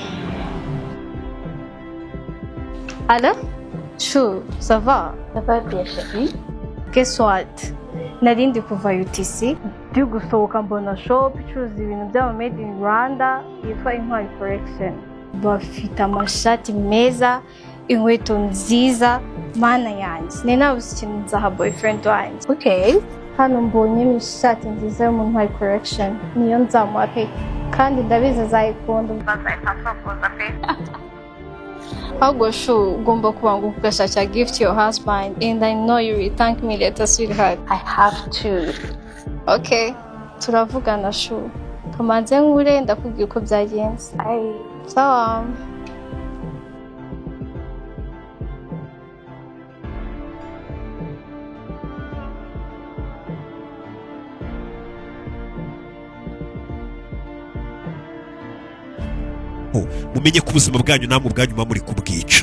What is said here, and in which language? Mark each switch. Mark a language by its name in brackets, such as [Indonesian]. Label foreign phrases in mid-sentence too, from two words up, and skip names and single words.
[French] Allô? Chou, ça va? Ça va bien, chérie. [English] Guess what? [Kinyarwanda] Nari ndi kuva UTC ndi gusohoka mbona shop icuruza ibintu by'ama [English] made in Rwanda [Kinyarwanda] yitwa INKURU collection. Bafite amashati meza, inkweto nziza, mana yanjye. Ni nabuze ikintu nzaha boyfriend wanjye. Okay. Hano mbonye ishati nziza yo mu INKURU collection, niyo nzamuha pe, kandi ndabizi azayikunda. Ahubwo shu ugomba kubanguka ugashakira [English] gift your husband, and I know you will thank me later, sweetheart. I have to. [Kinyarwanda] Okay, turavugana shu. Kamanze nkure ndakubwira uko byagenze. Sawa. Mumenye ko ubuzima bwanyu namwe ubwanyu muri kubwica.